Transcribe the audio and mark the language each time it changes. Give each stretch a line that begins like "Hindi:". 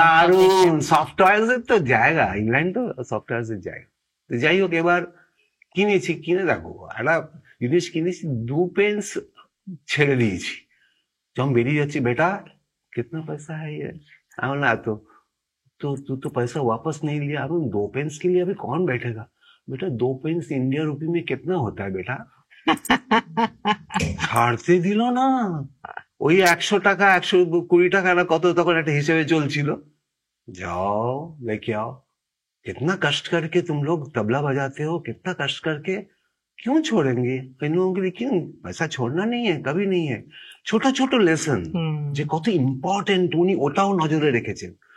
Bangla: দারুণ soft toys এর তো জায়গা, ইংল্যান্ড তো সফট টয়েস এর জায়গা। তো যাই হোক, এবার কিনে দেখো একটা জিনিস কিনেছি, 2 পেন্স ছেড়ে দিয়েছি। যখন বেরিয়ে যাচ্ছি,
Hindi: বেটা कितना पैसा है ये? ना तो तू तो पैसा वापस नहीं लिया। अब 2 पेंस के लिए अभी कौन बैठेगा? बेटा 2 पेंस इंडिया रुपी में कितना होता है बेटा?
Bangla: ছাড়তে দিল না। ওই 100 টাকা 120 টাকা না কত তখন একটা হিসেবে চলছিল।
Hindi: जाओ लेके आओ, कितना कष्ट करके तुम लोग तबला बजाते हो, कितना कष्ट करके, क्यों छोड़ेंगे इन लोगों के लिए? क्यों? पैसा छोड़ना नहीं है, कभी नहीं है।
Bangla: ছোট ছোট লেসন যে কত ইম্পর্টেন্ট, উনি ওটাও নজরে রেখেছেন।